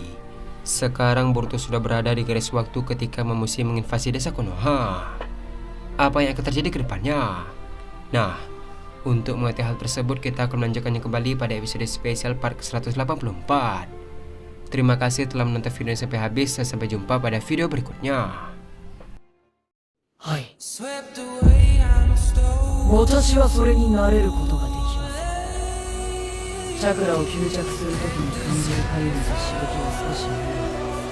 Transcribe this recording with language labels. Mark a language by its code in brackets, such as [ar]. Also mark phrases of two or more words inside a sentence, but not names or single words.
[id] Sekarang Boruto sudah berada di garis waktu ketika Mamushi menginvasi desa Konoha. Apa yang akan terjadi ke depannya? Nah, untuk mengetahui hal tersebut, kita akan melanjutkannya kembali pada episode spesial part ke-184. Terima kasih telah menonton video ini sampai habis. Sampai jumpa pada video berikutnya. [ja] はい。私はそれになれることができます。チャクラを吸着するときに感じるかゆみと刺激を少し